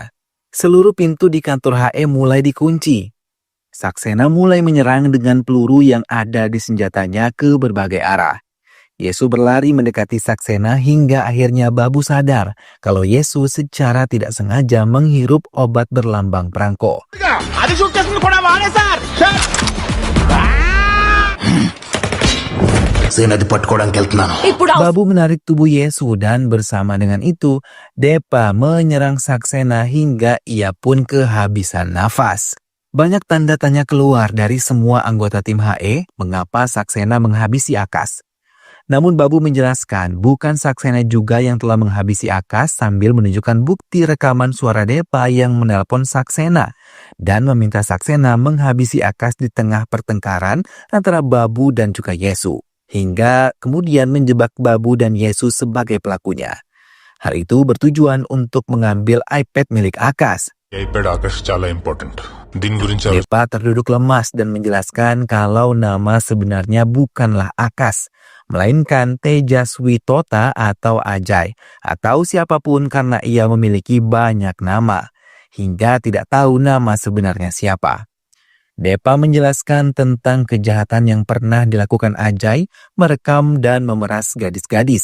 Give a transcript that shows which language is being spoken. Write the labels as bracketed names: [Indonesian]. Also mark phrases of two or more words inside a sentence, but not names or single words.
[Indonesian] Seluruh pintu di kantor HE mulai dikunci. Saksena mulai menyerang dengan peluru yang ada di senjatanya ke berbagai arah. Yesus berlari mendekati Saksena hingga akhirnya Babu sadar kalau Yesus secara tidak sengaja menghirup obat berlambang perangko. [Telugu] అది షూట్ చేసుకుని కూడా వాడే సార్ అది పట్టుకోవడానికి వెళ్తున్నాను. ఇప్పుడు [Indonesian] Babu menarik tubuh Yesus dan bersama dengan itu Depa menyerang Saksena hingga ia pun kehabisan nafas. Banyak tanda tanya keluar dari semua anggota tim HE mengapa Saksena menghabisi Akas. Namun Babu menjelaskan bukan Saksena juga yang telah menghabisi Akas sambil menunjukkan bukti rekaman suara Depa yang menelpon Saksena dan meminta Saksena menghabisi Akas di tengah pertengkaran antara Babu dan juga Yesus. Hingga kemudian menjebak Babu dan Yesus sebagai pelakunya. Hal itu bertujuan untuk mengambil iPad milik Akas. [Telugu] iPad ఆకాష్ చాలా ఇంపార్టెంట్ దీని గురించి [Indonesian] Depa terduduk lemas dan menjelaskan kalau nama sebenarnya bukanlah Akas, melainkan Tejaswi Tota atau Ajay, atau siapapun karena ia memiliki banyak nama, hingga tidak tahu nama sebenarnya siapa. Depa menjelaskan tentang kejahatan yang pernah dilakukan Ajay, merekam dan memeras gadis-gadis.